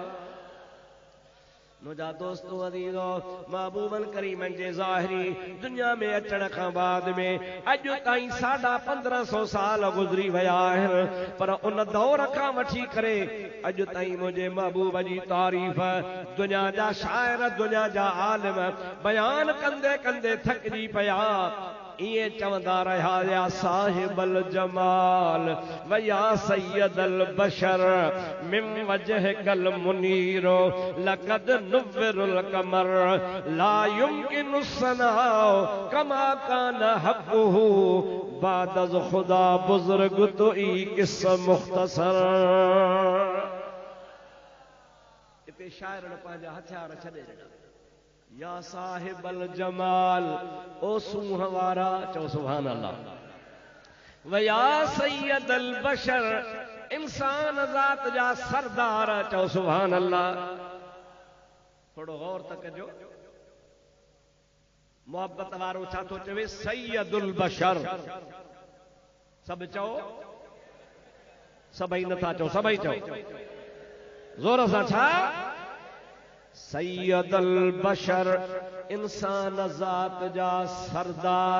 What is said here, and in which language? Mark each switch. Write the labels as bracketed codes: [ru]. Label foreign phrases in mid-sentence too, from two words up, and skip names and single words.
[sd] मुझा दोस्तों अजीजो महबूबन करीमन जे ज़ाहिरी दुनिया में अचण खां बाद में अॼु ताईं 1550 साल गुज़री विया आहिनि पर उन दौर खां वठी करे अॼु ताईं मुंहिंजे महबूब जी तारीफ़ दुनिया जा शाइर दुनिया जा आलिम बयान कंदे कंदे थकिजी पिया। ये चवंदा रहा [ar] يا صاحب الجمال ويا سيد البشر من وجهك المنير لقد نور القمر لا يمكن الثناء كما كان حقه [fa] بعد از خدا بزرگ تویی قصه مختصر. [sd] इते शाइरन पंहिंजा हथियार छॾे ॾिना। [ar] يا صاحب الجمال [sd] ओ सूंह वारा चओ [ar] سبحان الله ويا سيد البشر [sd] इंसान ज़ात जा सरदार चओ [ar] سبحان الله. [sd] थोड़ो गौर त कजो मोहब्बत वारो छा थो चवे [ar] سيد البشر [sd] सब चओ सभई नथा चओ सभई चओ ज़ोर सां छा [ar] سيد البشر [sd] इंसान ज़ात जा सरदार।